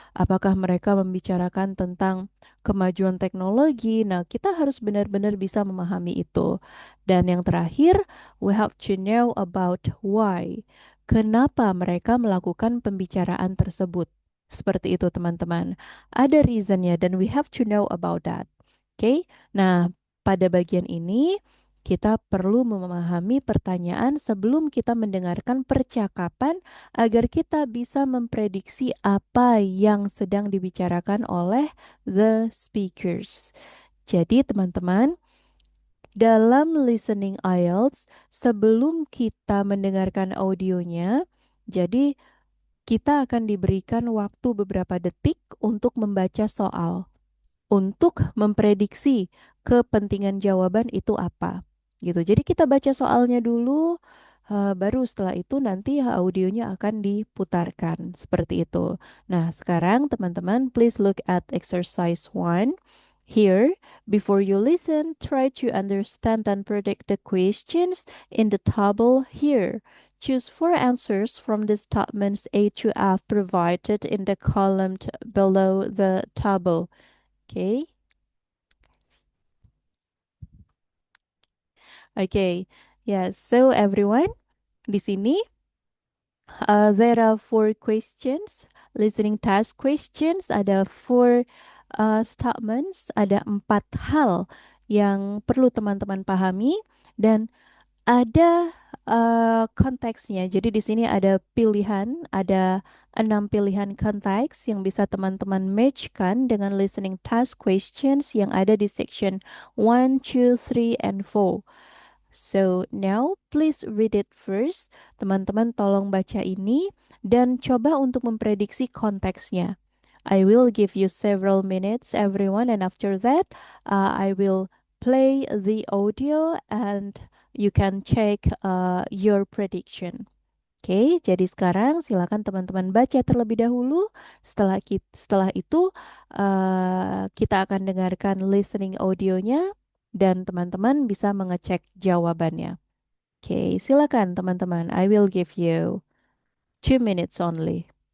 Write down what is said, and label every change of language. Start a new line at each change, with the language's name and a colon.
Indonesian: Apakah mereka membicarakan tentang kemajuan teknologi? Nah, kita harus benar-benar bisa memahami itu. Dan yang terakhir,
English: we have to know about why.
Indonesian: Kenapa mereka melakukan pembicaraan tersebut? Seperti itu, teman-teman. Ada reasonnya dan
English: we have to know about that.
Indonesian: Oke. Nah, pada bagian ini kita perlu memahami pertanyaan sebelum kita mendengarkan percakapan agar kita bisa memprediksi apa yang sedang dibicarakan oleh
English: the speakers.
Indonesian: Jadi, teman-teman, dalam listening IELTS, sebelum kita mendengarkan audionya, jadi kita akan diberikan waktu beberapa detik untuk membaca soal untuk memprediksi kepentingan jawaban itu apa. Gitu. Jadi kita baca soalnya dulu, baru setelah itu nanti audionya akan diputarkan. Seperti itu. Nah, sekarang teman-teman,
English: please look at exercise one. Here, before you listen, try to understand and predict the questions in the table here. Choose four answers from the statements A to F provided in the column below the table. Okay. Okay, yes. So everyone,
Indonesian: di sini
English: there are four questions, listening task questions.
Indonesian: Ada
English: four statements,
Indonesian: ada empat hal yang perlu teman-teman pahami dan ada konteksnya. Jadi di sini ada pilihan, ada 6 pilihan konteks yang bisa teman-teman matchkan dengan listening task questions yang ada di section 1, 2, 3, and 4.
English: So now please read it first.
Indonesian: Teman-teman tolong baca ini dan coba untuk memprediksi konteksnya.
English: I will give you several minutes everyone and after that I will play the audio and you can check your prediction.
Indonesian: Oke, jadi sekarang silakan teman-teman baca terlebih dahulu. Setelah itu kita akan dengarkan listening audionya dan teman-teman bisa mengecek jawabannya. Oke, silakan teman-teman.
English: I will give you 2 minutes only.